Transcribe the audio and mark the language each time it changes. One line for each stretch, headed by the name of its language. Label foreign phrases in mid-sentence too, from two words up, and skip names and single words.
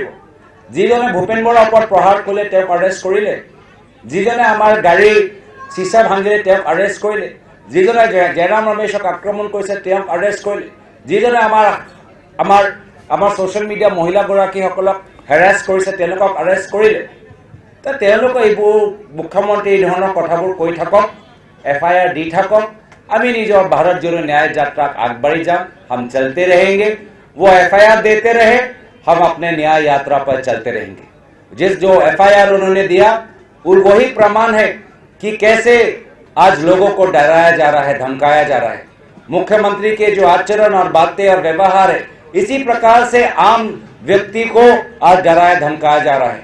Assamese: যিজনে ভূপেন বৰাৰ ওপৰত প্ৰহাৰ কৰিলে তেওঁক এৰেষ্ট কৰিলে, যিজনে আমাৰ গাড়ীৰ চিচা ভাঙিলে তেওঁক এৰেষ্ট কৰিলে, যিজনে জয়ৰাম ৰমেশক আক্ৰমণ কৰিছে তেওঁক এৰেষ্ট কৰিলে, যিজনে আমাৰ
English: social media
Assamese: মহিলাগৰাকীসকলক হেৰাছ কৰিছে তেওঁলোকক এৰেষ্ট কৰিলে। তেওঁলোকে এইবোৰ মুখ্যমন্ত্ৰী এই ধৰণৰ কথাবোৰ কৈ থাকক, FIR দি থাকক, আমি নিজৰ ভাৰত জোড়ো न्याय यात्रा আগবাঢ়ি যাম,
Hindi: हम चलते रहेंगे। वो FIR देते रहे, हम अपने न्याय यात्रा पर चलते रहेंगे। जो FIR उन्होंने दिया वो वही प्रमाण है कि कैसे आज लोगों को डराया जा रहा है, धमकाया जा रहा है। मुख्यमंत्री के जो आचरण और बातें और व्यवहार है, इसी प्रकार से आम व्यक्ति को आज डराया धमकाया जा रहा है।